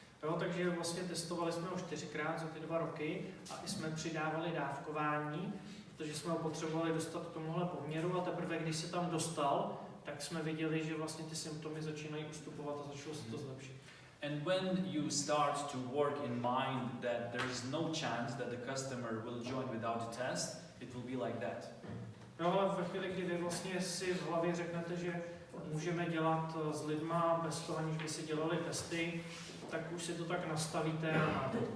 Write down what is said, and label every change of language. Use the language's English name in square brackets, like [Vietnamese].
[Czech] Jo, takže vlastně testovali jsme ho 4krát za ty 2 roky a i jsme přidávali dávkování, protože jsme ho potřebovali dostat k tomuhle poměru, a teprve když se tam dostal, tak jsme viděli, že vlastně ty symptomy začínají ustupovat a začalo se to zlepšit. [English] And when you start to work in mind that there is no chance that the customer will join without the test, it will be like that. [Czech] No, ale ve chvíli, kdy vy vlastně si v hlavě řeknete, že můžeme dělat s lidma bez toho, aniž by si dělali testy, tak už si to tak nastavíte a máte.